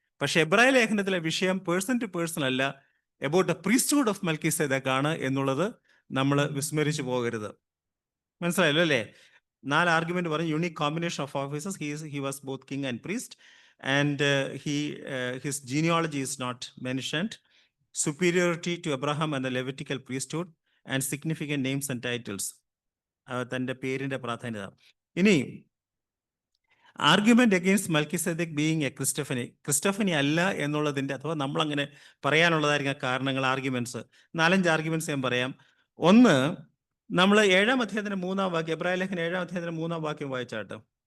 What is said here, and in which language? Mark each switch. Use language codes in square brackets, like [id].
[ml] പക്ഷെ എബ്രായ ലേഖനത്തിലെ വിഷയം [en] person to person [ml] അല്ല, [en] about the priesthood of Melchizedek [ml] ആണ് എന്നുള്ളത് നമ്മൾ വിസ്മരിച്ചു പോകരുത്. മനസ്സിലായല്ലോ അല്ലേ? 4 ആർഗ്യുമെന്റ് പറഞ്ഞു. [en] Unique combination of offices. He was both king and priest, and his genealogy is not mentioned. superiority to Abraham and the Levitical priesthood, and significant names and titles. [ml] തന്റെ പേരിന്റെ പ്രാധാന്യത. ഇനി [en] argument against Melchizedek being a christophany [ml] അല്ല എന്നുള്ളതിന്റെ, അഥവാ നമ്മൾ അങ്ങനെ പറയാനുള്ളതായിരിക്കും കാരണങ്ങൾ, arguments. 4-5 arguments ഞാൻ പറയാം. ഒന്ന്, നമ്മൾ 7-ാം അധ്യായത്തിന്റെ 3-ാം വാക്യം, എബ്രായ ലേഖനം 7-ാം അധ്യായത്തിന്റെ 3-ാം വാക്യം വായിച്ചാട്ടെ.